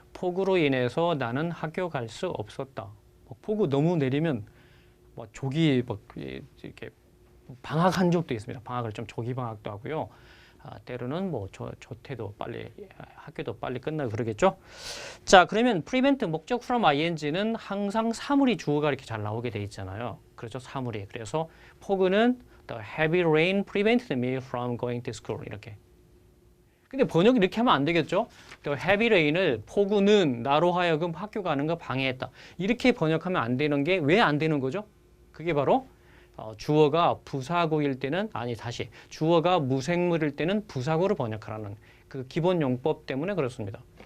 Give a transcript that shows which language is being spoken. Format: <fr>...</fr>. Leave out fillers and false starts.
<ko>폭우로 인해서 나는 학교 갈 수 없었다. 폭우 너무 내리면 뭐 조기 이렇게 방학한 적도 있습니다. 방학을 좀 조기 방학도 하고요. 때로는 뭐 조퇴도 빨리 학교도 빨리 끝나고 그러겠죠. 자, 그러면 prevent 목적 from ing는 항상 사물이 주어가 이렇게 잘 나오게 돼 있잖아요. 그렇죠, 사물이. 그래서 폭우는</ko> <en>the heavy rain prevented me from going to school</en> <ko>이렇게. 근데 번역 이렇게 하면 안 되겠죠.</ko> <en>the heavy rain</en> <ko>을 폭우는 나로 하여금 학교 가는 거 방해했다. 이렇게 번역하면 안 되는 게 왜 안 되는 거죠? 그게 바로 주어가 부사구일 때는 주어가 무생물일 때는 부사구로 번역하라는 그 기본 용법 때문에 그렇습니다.</ko>